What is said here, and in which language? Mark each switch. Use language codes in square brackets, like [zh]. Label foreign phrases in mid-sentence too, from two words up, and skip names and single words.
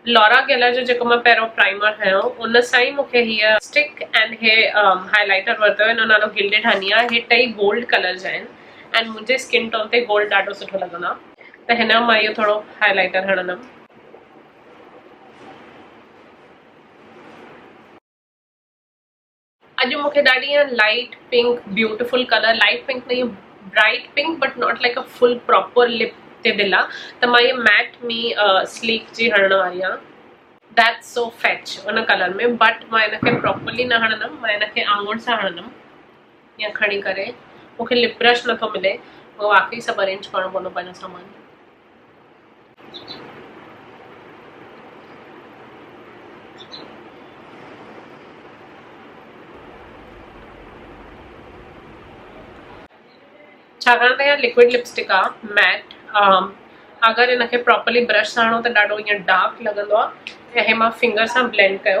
[sd] लॉरा गेला जो जेको मां पहिरियों प्राइमर हयो उन सां ई मूंखे हीअ [en] stick and [sd] हे हाइलाइटर वरितो हिन जो नालो गिल्डेड हनी आहे। हे टई [en] gold colour [sd] जा आहिनि एंड मुंहिंजे [en] skin tone [sd] ते गोल्ड ॾाढो सुठो लॻंदो आहे, त हिन जो मां इहो थोरो हाइलाइटर हणंदमि। अॼु मूंखे ॾाढी [en] light pink beautiful colour, light pink [sd] नहीं [en] bright pink but not like a full proper lip [sd] ते दिल आहे, त मां इहे मैट मी स्लीक जी हणण वारी आहियां। [en] that's so fetch [sd] उन कलर में, बट मां हिनखे प्रॉपरली न हणंदमि, मां हिनखे आंगुर सां हणंदमि ईअं खणी करे। मूंखे [en] lip brush [sd] नथो मिले, उहो वाकई सभु अरेंज करणो पवंदो पंहिंजो सामान। छाकाणि त इहा [en] liquid lipstick [sd] आहे मैट, अगरि हिनखे प्रॉपरली ब्रश सां हणो त ॾाढो ईअं डार्क लॻंदो आहे, ऐं हे मां फिंगर सां ब्लेंड कयो।